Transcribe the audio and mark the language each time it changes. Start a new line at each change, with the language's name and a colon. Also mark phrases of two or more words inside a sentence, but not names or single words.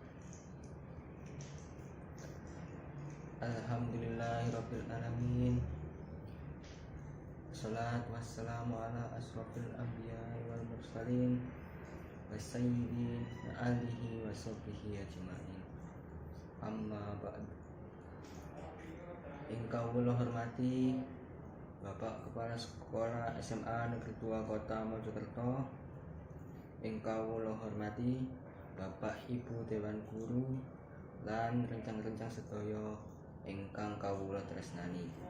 Arabic: الحمد لله رب العالمين. الصلاة والسلام على أشرف الأنبياء والمرسلين وسيد وعلى آله وصحبه أجمعين. أما بعد.
Javanese: Ingkang kula hormati Bapak Kepala Sekolah SMA Negeri 2 Kota Mojokerto, ingkang kula hormati Bapak Ibu Dewan Guru lan rencang-rencang sedaya ingkang kawula tresnani.